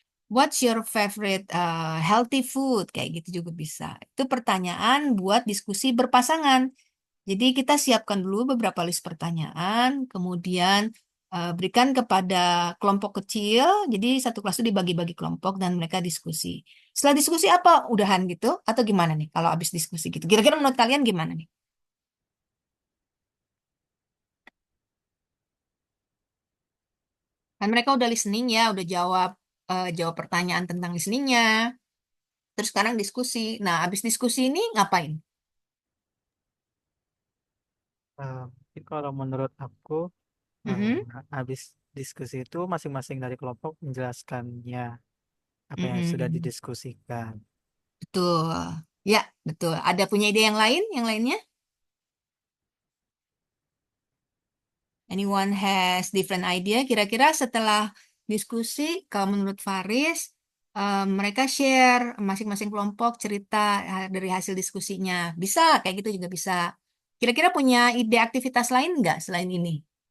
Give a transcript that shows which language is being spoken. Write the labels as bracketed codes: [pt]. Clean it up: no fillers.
[en] What's your favorite healthy food? [id] Kayak gitu juga bisa. Itu pertanyaan buat diskusi berpasangan. Jadi kita siapkan dulu beberapa list pertanyaan, kemudian berikan kepada kelompok kecil. Jadi satu kelas itu dibagi-bagi kelompok dan mereka diskusi. Setelah diskusi apa? Udahan gitu? Atau gimana nih kalau habis diskusi gitu? Kira-kira menurut kalian gimana nih? Kan mereka udah listening ya, udah jawab pertanyaan tentang listeningnya. Terus sekarang diskusi. Nah, habis diskusi ini ngapain? Mungkin kalau menurut aku, Mm-mm. habis diskusi itu masing-masing dari kelompok menjelaskannya apa yang sudah Mm-mm. didiskusikan. Betul. Ya, betul. Ada punya ide yang lain? Yang lainnya? [en] Anyone has different idea? [id] Kira-kira setelah diskusi, kalau menurut Faris, mereka share masing-masing kelompok cerita dari hasil diskusinya. Bisa, kayak gitu juga bisa. Kira-kira punya ide aktivitas lain nggak selain ini?